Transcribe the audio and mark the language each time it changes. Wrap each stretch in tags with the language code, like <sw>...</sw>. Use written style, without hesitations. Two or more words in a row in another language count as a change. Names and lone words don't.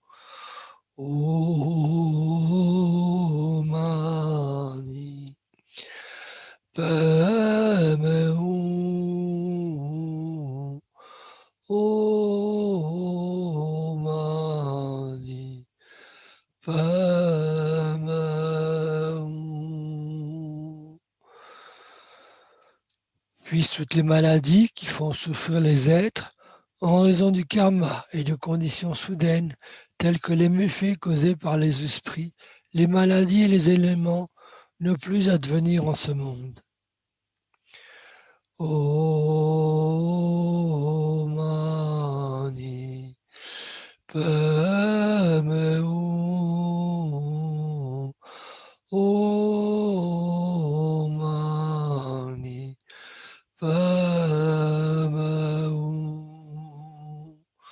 <sa>Om-mani padme-hum. Om-mani padme-hum.</sa> <fr>Puissent toutes les maladies qui font souffrir les êtres en raison du karma et de conditions soudaines tels que les méfaits causés par les esprits, les maladies et les éléments, ne plus advenir en ce monde.</fr> <sa>Om Mani Padme Hum. Om Mani Padme Hum.</sa>